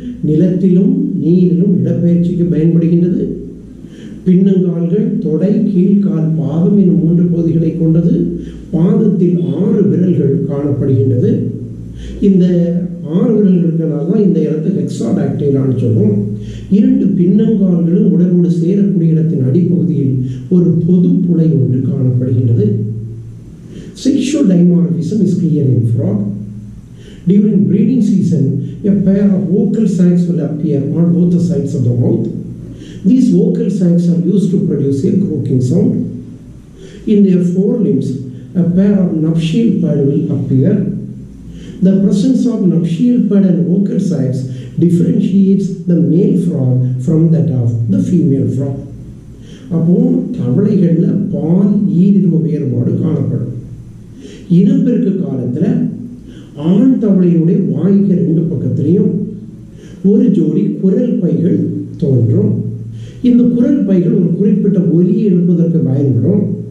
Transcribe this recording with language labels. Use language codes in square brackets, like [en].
[ta] நிலத்திலும் நீரிலும் இடப்பெயர்ச்சிக்கு பயன்படுகின்றது. பின்னங்கால்கள் தொடை, கீழ்கால், பாதம் எனும் 3 பகுதிகளை கொண்டது. பாதத்தில் 6 விரல்கள் காணப்படுகின்றது. இந்த 6 விரல்களுக்கனால தான் இந்த இடத்தை ஹெக்ஸாடாக்டைலான்னு சொல்லுவோம். 2 பின்னங்கால்களும் உடலோடு சேரக்கூடிய இடத்தின் அடிப்பகுதியில் ஒரு பொது புலை ஒன்று காணப்படுகின்றது. [en] Sexual dimorphism is clear in frog. During breeding season, a pair of vocal sacs will appear on both the sides of the mouth. These vocal sacs are used to produce a croaking sound. In their forelimbs, a pair of nuptial pad will appear. The presence of nuptial pad and vocal sacs differentiates the male frog from that of the female frog. [ta] அப்போ தவளைகளில் பால் ஈரிரு வேறுபாடு காணப்படும். இனப்பெருக்க காலத்தில் ஆண் தவளையினுடைய வாய்க்கு 2 பக்கத்திலையும் ஒரு ஜோடி குரல் பைகள் தோன்றும். இந்த குரல் பைகள் ஒரு குறிப்பிட்ட ஒலியை எழுப்புவதற்கு பயன்படும்.